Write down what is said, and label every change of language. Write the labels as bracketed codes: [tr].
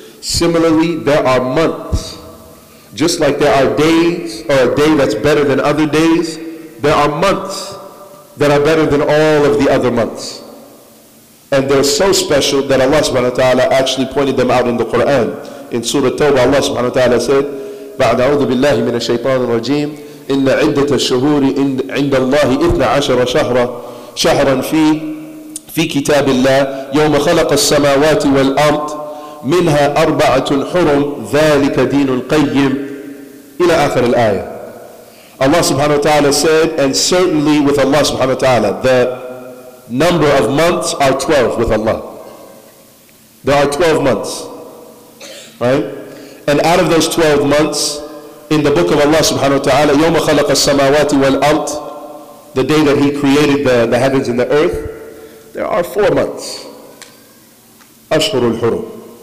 [en] Similarly, there are months. Just like there are days, or a day that's better than other days, there are months that are better than all of the other months. And they're so special that Allah subhanahu wa ta'ala actually pointed them out in the Quran. In Surah Tawbah, Allah subhanahu wa ta'ala said, [ar] بَعْدَ أَعُوذُ بِاللَّهِ مِنَ الشَّيْطَانِ الرَّجِيمِ إن عدة الشهور عند الله 12 شهرا في كتاب الله يوم خلق السماوات والأرض منها 4 حرم ذلك دين القيم إلى آخر الآية. [en] Allah subhanahu wa ta'ala said, and certainly with Allah subhanahu wa ta'ala, the number of months are 12 with Allah. There are 12 months, right? And out of those 12 months, in the book of Allah subhanahu wa ta'ala, [ar] يَوْمَ خَلَقَ السَّمَاوَاتِ وَالْأَرْضِ, [en] the day that He created the heavens and the earth, there are 4 months. [ar] أشهر الحرم.